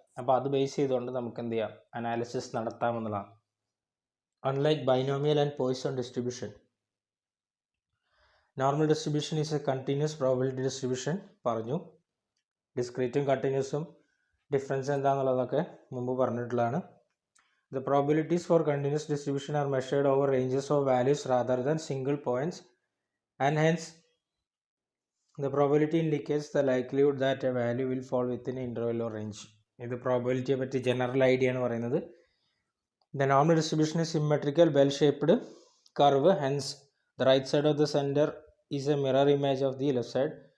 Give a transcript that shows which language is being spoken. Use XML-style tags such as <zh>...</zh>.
<ml>അപ്പോൾ അത് ബേസ് ചെയ്തുകൊണ്ട് നമുക്ക് എന്ത് ചെയ്യാം, analysis നടത്താമെന്നുള്ളതാണ്.</ml> <en>Unlike binomial and Poisson distribution, normal distribution is a continuous probability distribution പറഞ്ഞു.</en> <ml>ഡിസ്ക്രീറ്റും കണ്ടിന്യൂസും ഡിഫറൻസ് എന്താണെന്നുള്ളതൊക്കെ മുമ്പ് പറഞ്ഞിട്ടുള്ളതാണ്.</ml> <en>The probabilities for continuous distribution are measured over ranges of values rather than single points, and hence the probability indicates the likelihood that a value will fall within an interval or range.</en> <ml>ഇത് പ്രോബബിലിറ്റിയെ പറ്റി general idea ആണ് പറയുന്നത്.</ml> <en>The normal distribution is symmetrical bell shaped curve, hence the right side of the center is a mirror image of the left side.</en>